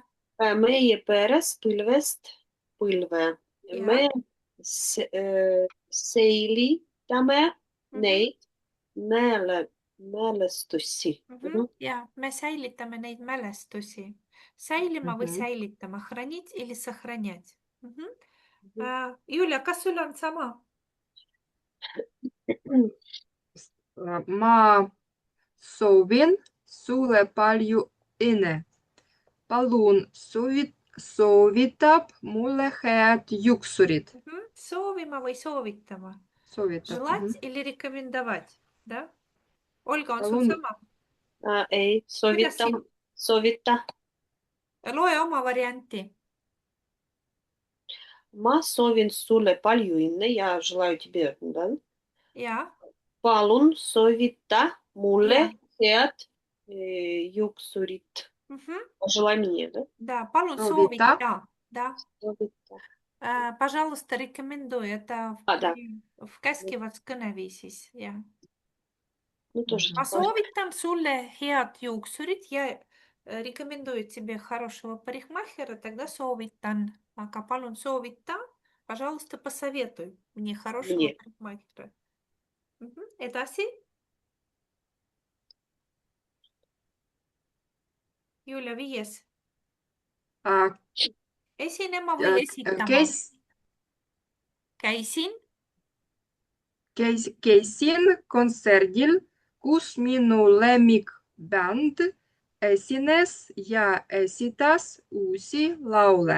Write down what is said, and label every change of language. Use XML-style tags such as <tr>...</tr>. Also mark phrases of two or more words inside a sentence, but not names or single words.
<et>Meie peres põlvest põlve. ja. Me säilitame neid mälestusi. Ja, me säilitame neid mälestusi. Säilima või säilitama?</et> <ru>Хранить или сохранять?</ru> <et>Julia, kas sul on sama? Ma soovin sulle palju õnne. Palun soovitab mulle head juuksurid. Soovima või soovitama? Soovitab.</et> <ru>Желать или рекомендовать? Да? Olga,</ru> <et>on sul Palun. sama? Ei, Kuidas siin? sovita. Loe oma varianti. Ma soovin sulle palju õnne.</et> <ru>Я желаю тебе, да?</ru> <et>Ja, Palun soovita mulle ja. head juuksurid.</et> <ru>Пожелай мне, да? Да,</ru> <et>palun Soovita. soovita. Да. Soovita.</et> <ru>Пожалуйста, рекомендуй. Это Да.</ru> <et>в käskivas kõneviisis. Ja.</et> <ru>Ну, тоже</ru> <et>Ma</et> <ru>такое.</ru> <et>soovitan sulle head juuksurid.</et> <ru>Я рекомендую тебе хорошего парикмахера, тогда soovitan.</ru> <et>Aga palun soovita.</et> <ru>Пожалуйста, посоветуй мне хорошего Мне. парикмахера.</ru> <et>Edasi. Julia, 5. Esinema või esitama? Käisin. Käisin kontserdil, kus minu lemmikbänd esines ja esitas uusi laule.</et>